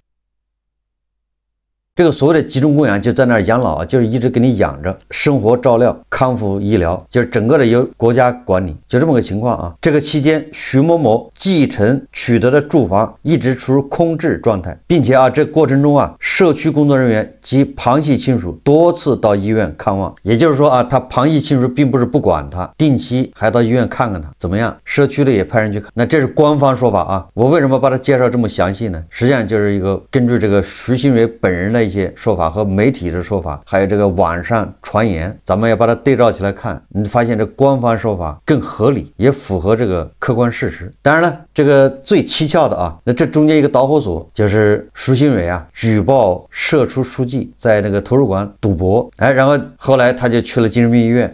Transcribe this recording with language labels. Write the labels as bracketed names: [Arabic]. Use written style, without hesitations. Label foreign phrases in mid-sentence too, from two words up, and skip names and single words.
[Chinese] 這個所謂的集中供養就在那兒養老啊，就是一直給你養着，生活照料、康復醫療，就是整個的由國家管理，就這麼個情況啊。這個期間，徐某某繼承取得的住房一直處於空置狀態，並且啊，這過程中啊，社區工作人員及旁系親屬多次到醫院看望，也就是說啊，他旁系親屬並不是不管他，定期還到醫院看看他怎麼樣，社區的也派人去看。那這是官方說法啊，我為什麼把它介紹這麼詳細呢？實際上就是一個根據這個徐新偉本人的一些說法和媒體的說法，還有這個網上傳言，咱們要把它對照起來看，你發現這官方說法更合理，也符合這個客觀事實。當然了，這個最蹊蹺的啊，那這中間一個導火索就是舒新偉啊舉報社出書記在那個圖書館賭博，然後後來他就去了精神病醫院。